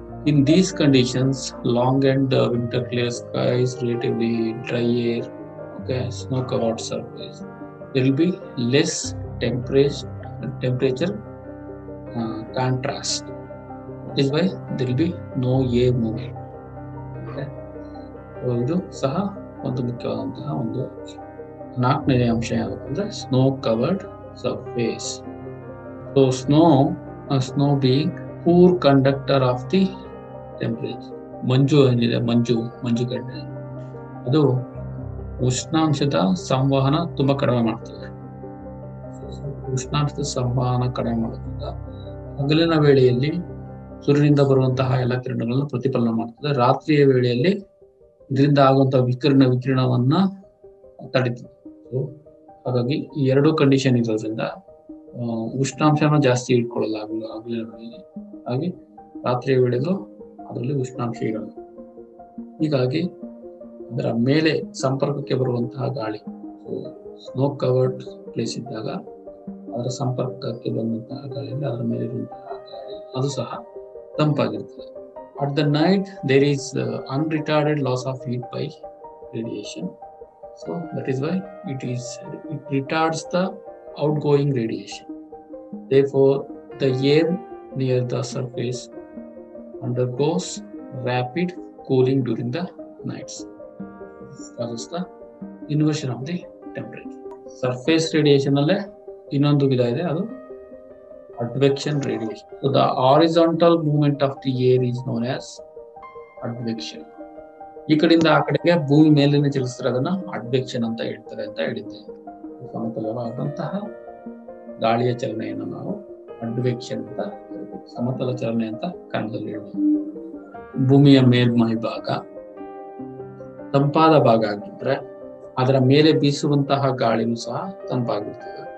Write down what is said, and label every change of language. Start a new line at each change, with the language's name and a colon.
English: In these conditions, long and winter clear skies, relatively dry air, okay, snow covered surface, there will be less temperature contrast. That is why there will be no air movement. Okay.
Kannada: So ಇದು ಸಹ ಒಂದು ಮುಖ್ಯವಾದಂತಹ ಒಂದು ನಾಲ್ಕನೇ ಅಂಶ ಯಾವುದು ಅಂದ್ರೆ snow covered surface.
English: So snow being poor conductor of the temperature.
Kannada: ಮಂಜು ಏನಿದೆ, ಮಂಜುಗಡ್ಡೆ ಅದು ಉಷ್ಣಾಂಶದ ಸಂವಹನ ತುಂಬಾ ಕಡಿಮೆ ಮಾಡ್ತದೆ. ಉಷ್ಣಾಂಶದ ಸಂವಹನ ಕಡಿಮೆ ಮಾಡೋದ್ರಿಂದ ಹಗಲಿನ ವೇಳೆಯಲ್ಲಿ ಸೂರ್ಯನಿಂದ ಬರುವಂತಹ ಎಲ್ಲ ಕಿರಣಗಳನ್ನು ಪ್ರತಿಫಲನ ಮಾಡ್ತದೆ. ರಾತ್ರಿಯ ವೇಳೆಯಲ್ಲಿ ಇದರಿಂದ ಆಗುವಂತಹ ವಿಕಿರಣವನ್ನ ತಡೀತದೆ. ಹಾಗಾಗಿ ಈ ಎರಡು ಕಂಡೀಷನ್ ಇರೋದ್ರಿಂದ ಉಷ್ಣಾಂಶನ ಜಾಸ್ತಿ ಇಟ್ಕೊಳ್ಳಲ್ಲ ಹಗಲಿನ ವೇಳೆಯಲ್ಲಿ. ಹಾಗೆ ರಾತ್ರಿಯ ವೇಳೆಗೂ ಅದರಲ್ಲಿ ಉಷ್ಣಾಂಶ ಇರಲ್ಲ. ಹೀಗಾಗಿ ಅದರ ಮೇಲೆ ಸಂಪರ್ಕಕ್ಕೆ ಬರುವಂತಹ ಗಾಳಿ, ಸ್ನೋ ಕವರ್ಡ್ ಪ್ಲೇಸ್ ಇದ್ದಾಗ ಅದರ ಸಂಪರ್ಕಕ್ಕೆ ಬಂದಂತಹ ಗಾಳಿಯಲ್ಲಿ ಅದರ ಮೇಲೆ ಇರುವಂತಹ ಗಾಳಿ ಅದು ಸಹ ತಂಪಾಗಿರ್ತದೆ.
English: At the night there is unretarded loss of heat by radiation. So that is why it retards the outgoing radiation. Therefore the air near the surface undergoes rapid cooling during the nights. This causes the inversion of the temperature. Surface radiation alle
Kannada: ಇನ್ನೊಂದು ವಿಧ ಇದೆ, ಅದು
English: advection radiation. So the horizontal movement of the air is known as advection.
Kannada: ಈ ಕಡೆಯಿಂದ ಆ ಕಡೆಗೆ ಭೂಮಿ ಮೇಲಿನ ಚಲಿಸಿದ್ರೆ ಅದನ್ನ advection ಅಂತ ಹೇಳ್ತಾರೆ ಅಂತ ಹೇಳಿದ್ದೆ. ಸಮತಲವಾದಂತಹ ಗಾಳಿಯ ಚಲನೆಯನ್ನು ನಾವು advection ಅಂತ ಹೇಳ್ತೀವಿ. ಸಮತಲ ಚಲನೆ ಅಂತ ಕನ್ನಡದಲ್ಲಿ ಹೇಳ್ಬೋದು. ಭೂಮಿಯ ಮೇಲ್ಮೈ ಭಾಗ ತಂಪಾದ ಭಾಗ ಆಗಿದ್ರೆ ಅದರ ಮೇಲೆ ಬೀಸುವಂತಹ ಗಾಳಿನೂ ಸಹ ತಂಪಾಗಿರ್ತದೆ.